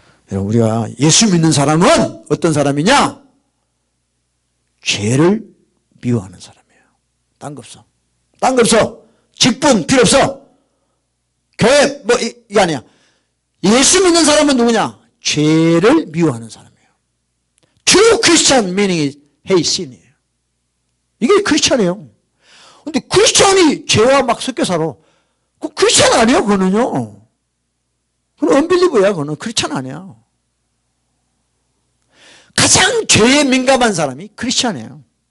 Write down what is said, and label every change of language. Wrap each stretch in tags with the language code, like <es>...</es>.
<ko>우리가 예수 믿는 사람은 어떤 사람이냐? 죄를 미워하는 사람이에요. 딴 거 없어. 딴 거 없어. 직분 필요 없어. 교회 뭐 이게 아니야. 예수 믿는 사람은 누구냐? 죄를 미워하는 사람이에요.</ko> <en>True Christian meaning is hate sin</en> <ko>이에요. 이게 크리스찬이에요. 근데 크리스찬이 죄와 막 섞여 살아. 그 크리스찬 아니에요, 그거는요. 그건 언빌리버야, 그거는. 크리스찬 아니야. 가장 죄에 민감한 사람이 크리스찬이에요.</ko>